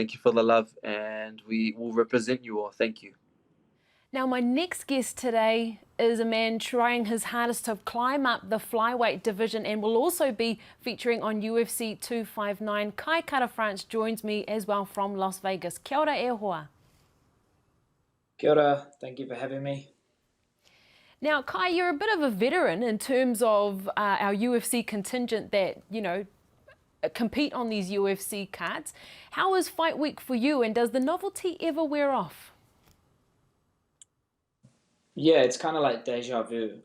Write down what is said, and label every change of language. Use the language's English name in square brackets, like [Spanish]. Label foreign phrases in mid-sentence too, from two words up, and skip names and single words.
[English] Thank you for the love, and we will represent you all. Thank you. Now, my next guest today is a man trying his hardest to climb up the flyweight division, and will also be featuring on UFC 259. Kai Kara-France joins me as well from Las Vegas. [Māori] Kia ora e hoa. Kia ora. [English] Thank you for having me. Now, Kai, you're a bit of a veteran in terms of our UFC contingent that, compete on these UFC cards. How is fight week for you, and does the novelty ever wear off? Yeah, it's kind of like deja vu.